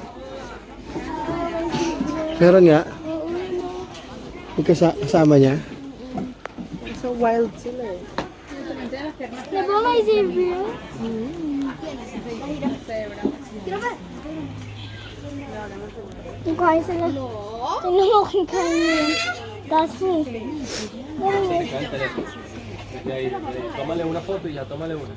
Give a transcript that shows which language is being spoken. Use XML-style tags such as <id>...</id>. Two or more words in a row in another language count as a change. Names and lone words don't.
<tl>Meron nga. May kasama niya. So wild sila eh. Di ba may zebra? Kung kaya sila. Tingnan mo kung kaya yun.</tl> <en>That's me.</en> <es>Tómale una foto y ya, tómale una.</es>